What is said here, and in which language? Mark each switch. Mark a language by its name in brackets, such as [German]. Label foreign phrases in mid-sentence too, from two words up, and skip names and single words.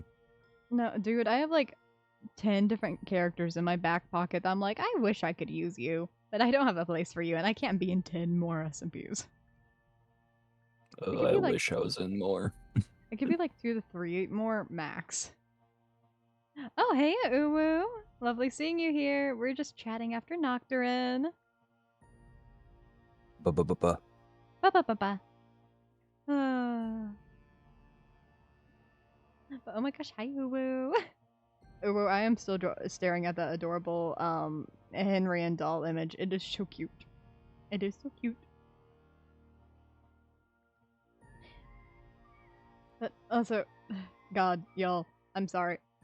[English] No, dude, I have like 10 different characters in my back pocket that I'm like, I wish I could use you, but I don't have a place for you, and I can't be in 10 more SMPs. I wish I was in more. It could be like 2 to 3 more max. Oh, hey, Uwu. Lovely seeing you here. We're just chatting after Nocturin. Ba-ba-ba-ba. Ba-ba-ba-ba. Oh my gosh, hi, Uwu. Uwu, I am still staring at that adorable Henry and doll image. It is so cute. It is so cute. But also, God, y'all, I'm sorry.